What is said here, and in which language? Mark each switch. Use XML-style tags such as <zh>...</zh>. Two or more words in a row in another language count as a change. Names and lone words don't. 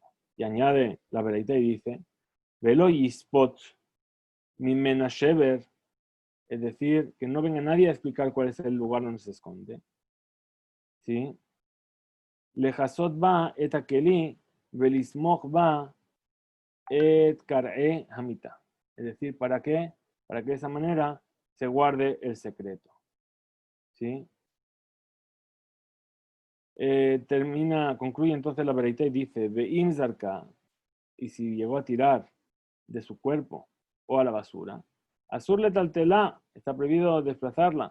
<es>Y añade la veredita y dice,</es> <he>Velo Yispot Mimena Sheber,</he> <es>es decir, que no venga nadie a explicar cuál es el lugar donde se esconde. ¿Sí?</es> <he>Lejasot ba et akeli, velismoch ba et kar'e hamita.</he> <es>Es decir, ¿para qué? Para que de esa manera se guarde el secreto. ¿Sí? Concluye entonces la veredita y dice,</es> <he>Ve'im zarka,</he> <es>y si llegó a tirar de su cuerpo o a la basura,</es> <he>Asur le taltelá,</he> <es>está prohibido desplazarla.</es>